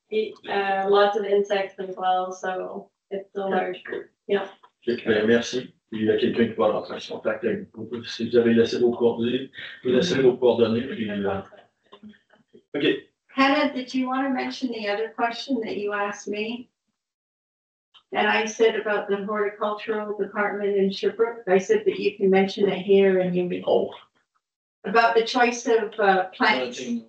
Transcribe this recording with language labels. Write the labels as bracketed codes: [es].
[en] Lots of insects as well, so it's a large group. Yeah. [fr] Merci. Puis il y a quelqu'un qui va rentrer en contact avec vous. Si vous avez laissé vos coordonnées, vous laissez vos coordonnées. Puis, OK. [en] Hannah, did you want to mention the other question that you asked me? And I said about the horticultural department in Sherbrooke, I said that you can mention it here and you Oh. about the choice of plants,